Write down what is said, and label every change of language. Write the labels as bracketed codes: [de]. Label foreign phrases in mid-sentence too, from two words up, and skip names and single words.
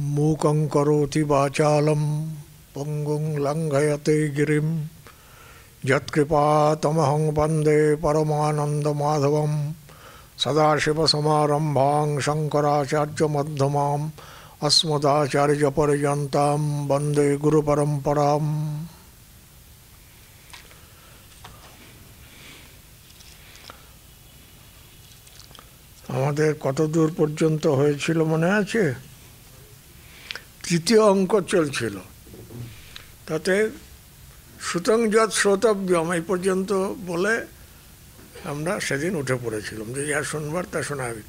[sa] मूकं करोति वाचालं पंगुं लंघयते गिरिं यत्कृपातमहं वन्दे परमानन्दमाधवं सदाशिवसमारम्भां शङ्कराचार्यमध्यमाम् अस्मदाचार्यपर्यन्तां वन्दे गुरुपरम्पराम्। [bn] আমাদের কত দূর পর্যন্ত হয়েছিল মনে আছে? তৃতীয় অঙ্ক চলছিল, তাতে [sa] সুতং যৎ শ্রোতব্যম [bn] এই পর্যন্ত বলে আমরা সেদিন উঠে পড়েছিলাম যে যা শোনবার তা শোনা হবে।